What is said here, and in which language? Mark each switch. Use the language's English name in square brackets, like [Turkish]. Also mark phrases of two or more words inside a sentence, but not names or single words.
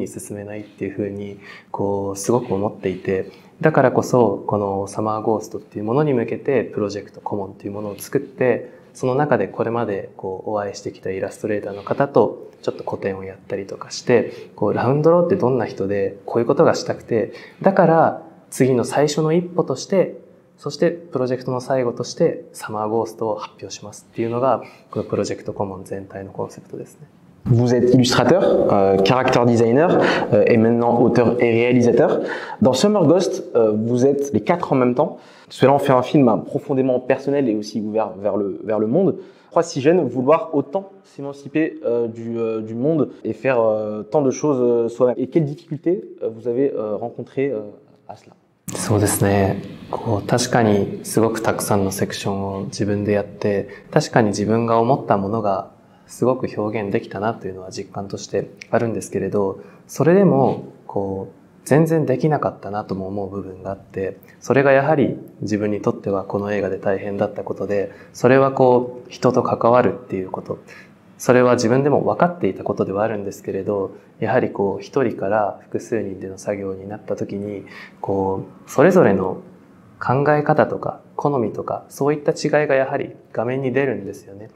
[Japanese] に進めないっていうふうにすごく思っていて、だからこそこのサマーゴーストっていうものに向けてプロジェクトコモンっていうものを作って、その中でこれまでお会いしてきたイラストレーターの方とちょっと個展をやったりとかして、ラウンドローってどんな人でこういうことがしたくて、だから次の最初の一歩として、そしてプロジェクトの最後としてサマーゴーストを発表しますっていうのがこのプロジェクトコモン全体のコンセプトですね。 [French] Vous êtes illustrateur, [English] character designer [French] et maintenant auteur et réalisateur. Dans Summer Ghost, vous êtes les 4 en même temps. Cela en fait un film profondément personnel et aussi ouvert vers le monde. Pourquoi si jeune vouloir autant s'émanciper du monde et faire tant de choses soi-même? Et quelles difficultés vous avez rencontrées à cela? [Japanese] そうですね。確かにすごくたくさんのセクションを自分でやって、確かに自分が思ったものがすごく表現できたなというのは実感としてあるんですけれど、それでも全然できなかったなとも思う部分があって、それがやはり自分にとってはこの映画で大変だったことで、それは人と関わるっていうこと、それは自分でも分かっていたことではあるんですけれど、やはり一人から複数人での作業になった時に、それぞれの考え方とか好みとかそういった違いがやはり画面に出るんですよね。